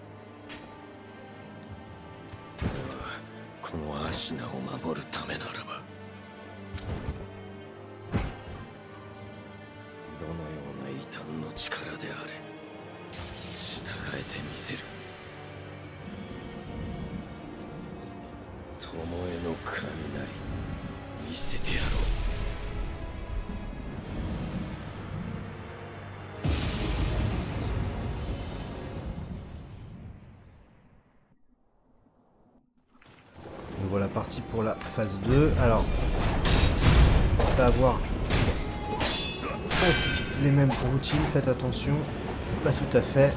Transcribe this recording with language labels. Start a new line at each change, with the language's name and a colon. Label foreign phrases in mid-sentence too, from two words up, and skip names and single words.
Japanese: 俺はこのアシナを守るためならば、どのような異端の力であれ従えてみせる。巴の雷見せてやろう。
French: Voilà parti pour la phase 2. Alors, on va avoir presque les mêmes routines, faites attention, pas tout à fait.